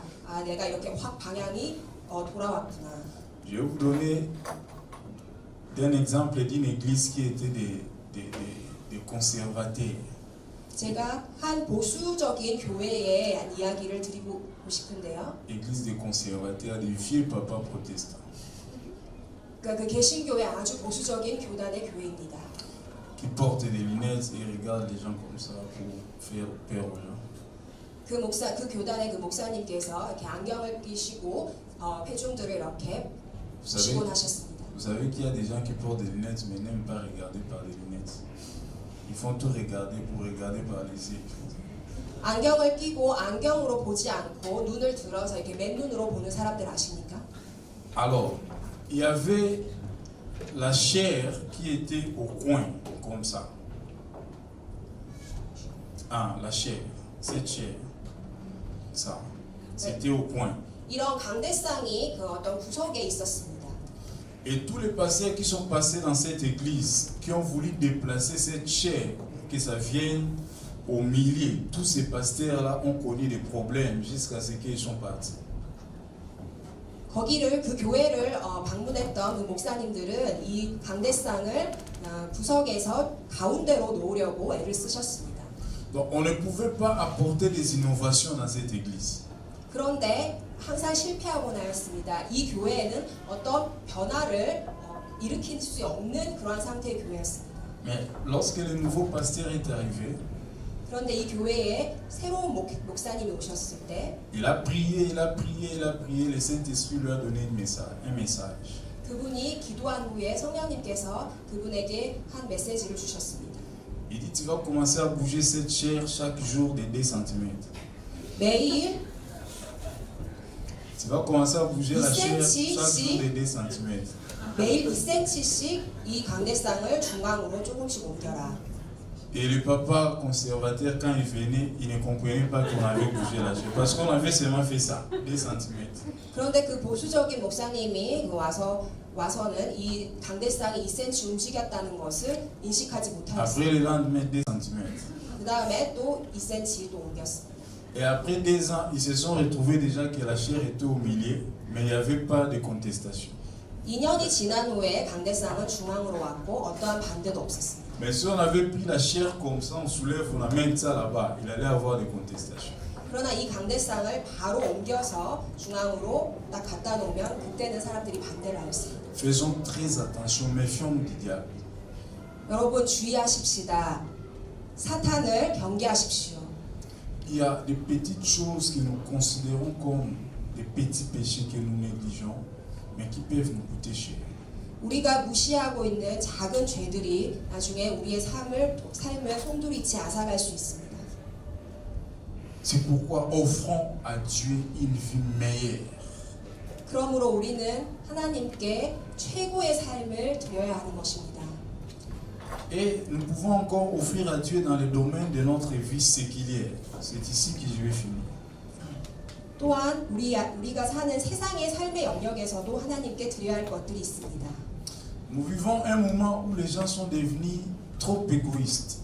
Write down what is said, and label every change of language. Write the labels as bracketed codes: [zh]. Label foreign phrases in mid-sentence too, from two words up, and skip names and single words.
[ko] 아, 내가 이렇게 확 방향이 돌아왔구나. [fr] Je vais vous donner un exemple d'une église qui était des conservateurs. [ko] 제가 한 보수적인 교회의 한 이야기를 드리고 싶은데요. [fr] Église des conservateurs, des vieux papas protestants. [ko] 그러니까 그 개신교회 아주 보수적인 교단의 교회입니다. [fr] Qui portent des lunettes et regardent les gens comme ça pour faire peur aux gens. [ko] 그 교단의 그 목사님께서 이렇게 안경을 끼시고 회중들을 이렇게 시곤하셨습니다. [fr] Vous savez qu'il y a des gens qui portent des lunettes mais n'aiment pas regarder par les lunettes. Ils font tout regarder pour regarder par les yeux. [ko] 안경을 끼고 안경으로 보지 않고 눈을 들어서 이렇게 맨눈으로 보는 사람들 아십니까? [fr] Alors, il y avait la chair qui était au coin, comme ça. Ah, la chair, cette chair, ça, c'était au coin. [ko] 이런 강대상이 그 어떤 구석에 있었습니다. [fr] Et tous les pasteurs qui sont passés dans cette église, qui ont voulu déplacer cette chair, que ça vienne au milieu, tous ces pasteurs-là ont connu des problèmes jusqu'à ce qu'ils sont partis. [ko] 그 교회를 방문했던 그 목사님들은 이 강대상을 구석에서 가운데로 놓으려고 애를 쓰셨습니다. [fr] Donc on ne pouvait pas apporter des innovations dans cette église. [ko] 그런데 항상 실패하고 나였습니다. 이 교회에는 어떤 변화를 일으킬 수 없는 그러한 상태의 교회였습니다. [fr] Mais lorsque le nouveau pasteur est arrivé, [ko] 그런데 이 교회에 새로운 목사님이 오셨을 때 [fr] il a prié, le Saint-Esprit lui a donné un message. [ko] 그분이 기도한 후에 성령님께서 그분에게 한 메시지를 주셨습니다. [fr] Il dit, tu vas commencer à bouger cette chair chaque jour de 2 cm. [ko] 매일 [fr] Tu vas commencer à bouger la chair 2cm chaque [ko] 씩. [fr] jour de 2 cm. [ko] 매일 2cm씩 이 광대쌍을 중앙으로 조금씩 옮겨라. [fr] Et le papa conservateur, quand il venait, il ne comprenait pas qu'on avait bougé la chair. Parce qu'on avait seulement fait ça, 2 cm. [ko] 그런데 그 보수적인 목사님이 와서는 이 광대쌍이 2cm 움직였다는 것을 인식하지 [fr] Après [ko] 못하였습니다. [fr] le lendemain, 2 cm. [ko] 그 다음에 또 2cm 또 옮겼습니다. [fr] Et après 2 ans, ils se sont retrouvés déjà que la chair était au milieu, mais il n'y avait pas de contestation. [ko] 2년이 지난 후에 광대쌍은 중앙으로 왔고 어떠한 반대도 없었습니다. [fr] Mais si on avait pris la chair comme ça, on soulève, on amène ça là-bas, il allait avoir des contestations. [ko] 그러나 이 광대쌍을 바로 옮겨서 중앙으로 딱 갖다 놓으면 그때는 사람들이 반대를 하였습니다. [fr] Faisons très attention, méfions-nous du diable. [ko] 여러분 주의하십시다. 사탄을 경계하십시오. [fr] Il y a des petites choses que nous considérons comme des petits péchés que nous négligeons, mais qui peuvent nous coûter cher. [ko] 우리가 무시하고 있는 작은 죄들이 나중에 우리의 삶을 송두리째 앗아갈 수 있습니다. [fr] C'est pourquoi offrons à Dieu une vie meilleure. [ko] 그러므로 우리는 하나님께 최고의 삶을 드려야 하는 것입니다. [fr] Et nous pouvons encore offrir à Dieu dans le domaine de notre vie séculière. C'est ici que je vais finir. [ko] 또한 우리가 사는 세상의 삶의 영역에서도 하나님께 드려야 할 것들이 있습니다. [fr] Nous vivons un moment où les gens sont devenus trop égoïstes.